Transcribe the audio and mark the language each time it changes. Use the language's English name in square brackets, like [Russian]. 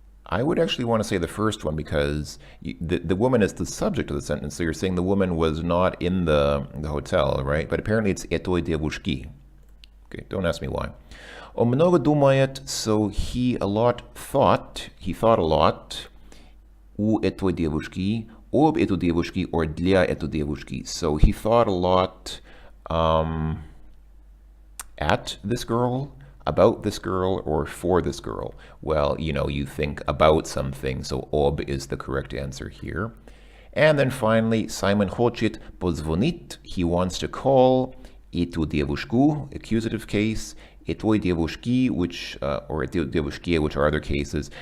[English] I would actually want to say the first one because the woman is the subject of the sentence. So you're saying the woman was not in the hotel, right? But apparently it's [Russian] этой девушки. [English] Okay, don't ask me why. [Russian] Он много думает, [English] so he a lot thought. He thought a lot. [Russian] У этой девушки. Об этой девушке or для этой девушки. [English] So he thought a lot at this girl, about this girl, or for this girl. Well, you know, you think about something, so об is the correct answer here. And then finally, Simon [Russian] хочет позвонить. [English] He wants to call [Russian] эту девушку, [English] accusative case, [Russian] этой девушки, [English] which, or [Russian] этой девушке, [English] which are other cases.